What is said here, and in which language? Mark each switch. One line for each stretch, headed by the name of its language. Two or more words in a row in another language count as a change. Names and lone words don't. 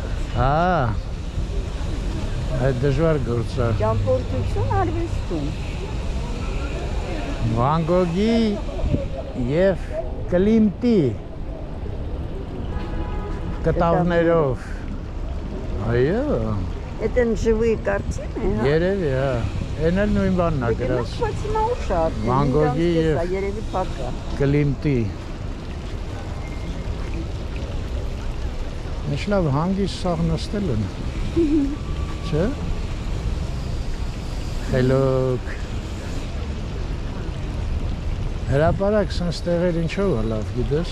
Armenian: Հա։ Այդ դժվար գործ է։ Ճամփորդություն արվեստում։ Վան Գոգի եւ Կլիմտի կտավներով։ Այո։
Russian: Это живые картины,
Armenian: հա։ Երևի, հա։ Էն էլ նույն բանն է գրած։ Բայց նա ուշ է։ Վան Գոգի եւ երևի փակա։ Կլիմտի։ Ինչ լավ հանգիստ սաղ նստել են։ Չէ՞։ Խելոք։ Հրապարակ սենց տեղեր ինչով է լավ, գիտես։